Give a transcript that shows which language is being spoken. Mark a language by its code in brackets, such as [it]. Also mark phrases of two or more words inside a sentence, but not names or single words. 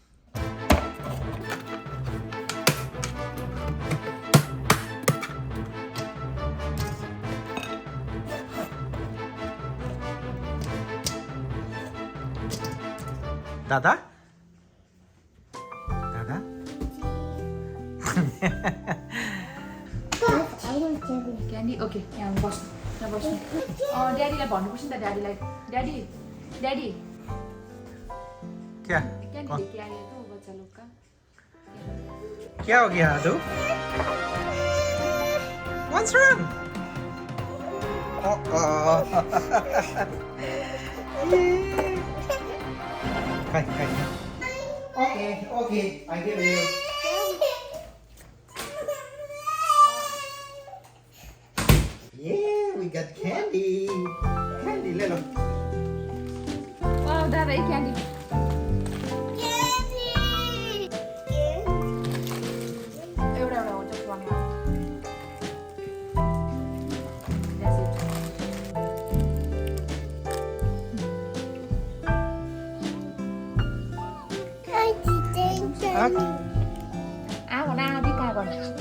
[ne] दादा दादा [en] candy okay, [ne] यहाँ बस्नु, यहाँ बस्नु। ड्याडीलाई भन्नुपर्छ नि त, ड्याडीलाई, ड्याडी ड्याडी [hi] क्या क्यान्डी लेके आए तो बच्चा लोग का। क्या हो गया आदू? [en] What's wrong? Kai. Okay, I give you. Yeah, we got candy. Candy, [hi] ले लो. वाह दादा, ये क्यान्डी। [ne] एउटा हो, [en] just one more. That's it. [hi] आगो ना अभी क्या करना?